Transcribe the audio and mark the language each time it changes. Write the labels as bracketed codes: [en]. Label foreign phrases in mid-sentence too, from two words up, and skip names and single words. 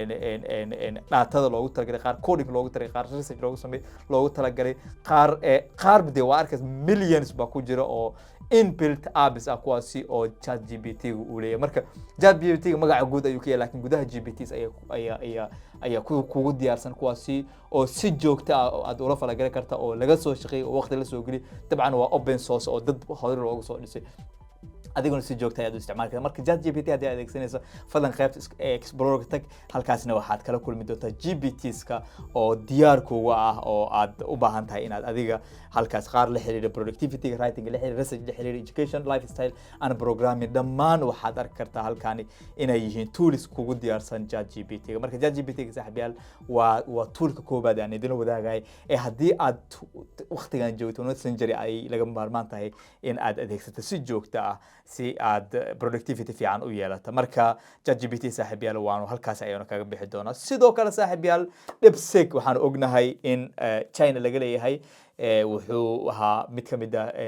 [so] daatada loogu talagalay qaar coding loogu talagalay qaar research loogu talagalay qaar bidii waa arkays millions ba ku jira oo [en] inbuilt apps [so] ah kuwaasi oo ChatGPT uu leeyahay marka ChatGPT magaca guud ayuu ka yahay laakiin gudaha GPTs ayaa kugu diyaarsan kuwaasi oo si joogta ah aad ula falgali karta oo laga soo shaqeeyay oo waqti la soo geli dabcan waa [en] open source [so] oo dad hore loogu soo dhisay adiguna si joogta aad u isticmaali kartaa marka ChatGPT haddii aad adeegsanayso fadlan qaybta explorer tag halkaasna waxaad kala kulmi doontaa GPTs-ka oo diyaar kuuga ah oo aad u baahan tahay inaad adiga halkaas qaar la xiriira [en] productivity writing [so] la xiriira research la xiriira [en] education lifestyle and programming [so] dhammaan waxaad arki kartaa halkaani inay yihiin tools kugu diyaarsan ChatGPT marka ChatGPT saaxiibayaal waa toolka koobaad aan idin wadaagay haddii aad waqtigan joogto messenger ay laga maarmaan tahay in aad adeegsato si joogta ah si aad productivity fiican u yeelato marka ChatGPT saaxiibayaal waanu halkaas ayaan kaga bixi doonaa sidoo kale saaxiibayaal DeepSeek waxaan ognahay in China laga leeyahay wuxuu ahaa mid ka mid ah